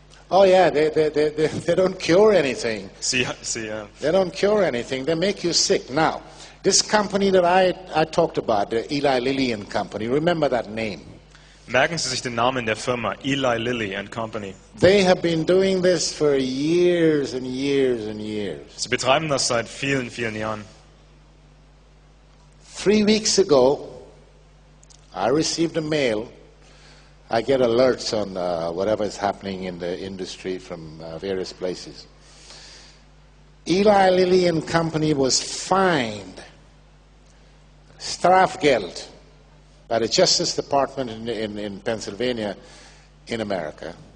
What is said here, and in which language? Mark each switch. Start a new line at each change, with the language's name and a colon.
English: Oh yeah, they don't cure anything.
German: Sie,
English: They don't cure anything. They make you sick. Now, this company that I talked about, the Eli Lilly and Company, remember that name.
German: merken Sie sich den Namen der Firma, Eli Lilly and Company.
English: They have been doing this for years and years and years.
German: Sie betreiben das seit vielen, vielen Jahren.
English: 3 weeks ago, I received a mail. I get alerts on whatever is happening in the industry from various places. Eli Lilly and Company was fined, Strafgeld, by the Justice Department in Pennsylvania, in America.